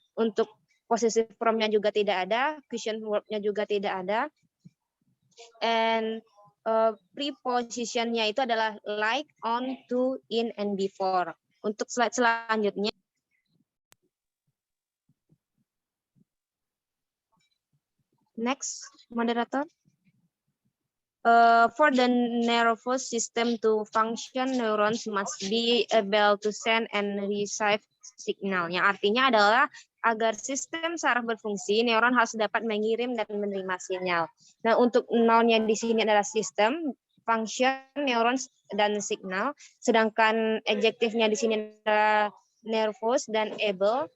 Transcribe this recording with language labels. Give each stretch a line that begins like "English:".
Indonesian: Untuk possessive from-nya juga tidak ada, question verb-nya juga tidak ada, and preposition-nya itu adalah like, on, to, in, and before. Untuk slide selanjutnya, next, moderator.
English: For the nervous system to function, neurons must be able to send and receive signal.
Indonesian: Yang artinya adalah agar sistem saraf berfungsi, neuron harus dapat mengirim dan menerima sinyal. Nah, untuk noun-nya di sini adalah sistem, function, neurons, dan signal. Sedangkan adjektifnya di sini adalah nervous dan able.